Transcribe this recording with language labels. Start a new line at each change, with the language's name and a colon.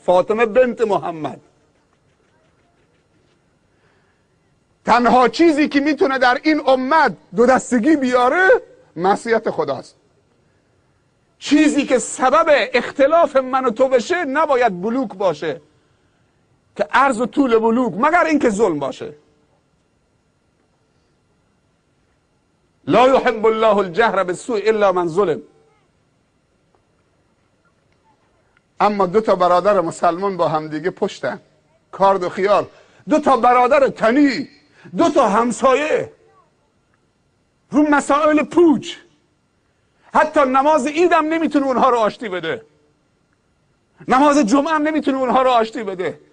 Persian: فاطمه بنت محمد، تنها چیزی که میتونه در این امت دو دستگی بیاره معصیت خداست. چیزی که سبب اختلاف من و تو بشه نباید بلوک باشه، که عرض و طول بلوک، مگر اینکه ظلم باشه.
Arabic: لا یحب الله الجهر بالسوء الا من ظلم.
Persian: اما دو تا برادر مسلمان با همدیگه پشتن، کارد و خیار، دو تا برادر تنی، دو تا همسایه، رو مسائل پوچ، حتی نماز عیدم نمیتونه اونها رو آشتی بده، نماز جمعه هم نمیتونه اونها رو آشتی بده.